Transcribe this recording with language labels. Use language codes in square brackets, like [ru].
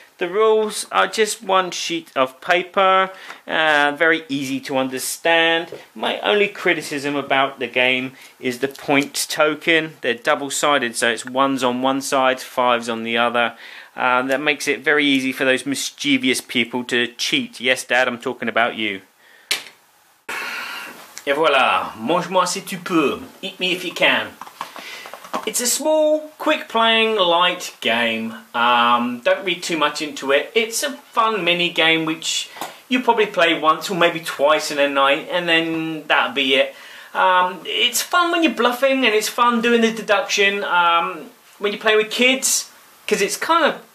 [en] The rules are just 1 sheet of paper, very easy to understand. My only criticism about the game is the points token. They're double-sided, so it's 1s on one side, 5s on the other. That makes it very easy for those mischievous people to cheat. Yes, Dad, I'm talking about you. [fr] Et voilà, mange-moi si tu peux. [en] Eat me if you can. It's a small, quick-playing, light game. Don't read too much into it. It's a fun mini-game which you probably play once or maybe twice in a night and then that'll be it. It's fun when you're bluffing and it's fun doing the deduction when you play with kids because it's kind of